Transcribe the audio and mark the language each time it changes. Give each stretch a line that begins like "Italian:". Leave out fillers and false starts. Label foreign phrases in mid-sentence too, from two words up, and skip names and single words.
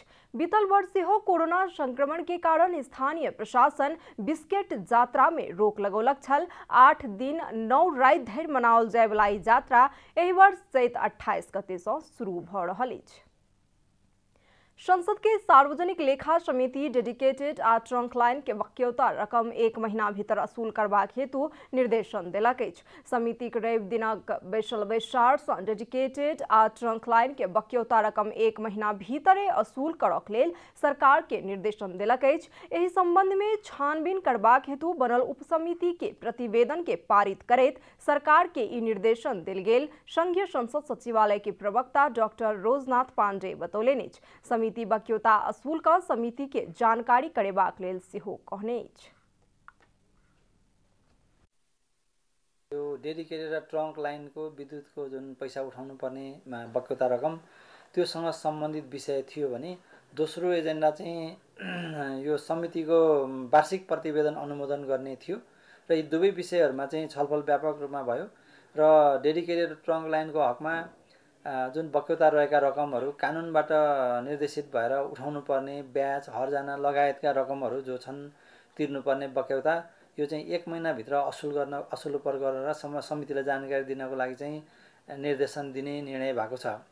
Maithili: बीतल वर्ष सेहो कोरोना संक्रमण के कारण स्थानीय प्रशासन बिस्केट यात्रा में रोक लगौलक छल। 8 दिन 9 राति धरि मनाओल जाय वाला ई यात्रा एहि वर्ष चैत 28 गते सँ शुरू भऽ रहल अछि। संसद के सार्वजनिक लेखा समिति डेडिकेटेड आ
English: trunk line
Maithili: के बख्यौता रकम 1 महीना भीतर असूल करबाक हेतु निर्देशन देलक अछि। समिति के रवि दिनक बैसल बैसार सँ डेडिकेटेड आ
English: trunk line
Maithili: के बख्यौता रकम 1 महीना भीतरे असूल करक लेल सरकार के निर्देशन देलक अछि। एहि संबंध में छानबीन करबाक हेतु बनल उपसमिति के प्रतिवेदन के पारित करैत सरकार के ई निर्देशन देल गेल। संघीय संसद सचिवालय के प्रवक्ता डॉक्टर रोजनाथ पांडे बतौलनि अछि। समिति बख्यौता असूल का समिति के जानकारी करेबाक लेल सेहो कहने अछि।
Nepali: यो
English: dedicated trunk line
Nepali: को विद्युत को जुन पैसा उठाउनु पर्ने बख्यौता रकम त्योसँग सम्बन्धित विषय थियो भने दोस्रो एजेन्डा चाहिँ यो समितिको वार्षिक प्रतिवेदन अनुमोदन गर्ने थियो र यी दुवै विषयहरुमा चाहिँ छलफल व्यापक रूपमा भयो र
English: dedicated trunk lineको
Nepali: हकमा जुन बख्यौता रहेका रकमहरू कानुनबाट निर्देशित भएर उठाउनु पर्ने ब्याज हर्जाना लगायतका रकमहरू जो छन् तिर्नुपर्ने बख्यौता यो चाहिँ 1 महिना भित्र असूल उपर गरेर समितिलाई जानकारी दिनको लागि चाहिँ निर्देशन दिने निर्णय भएको छ।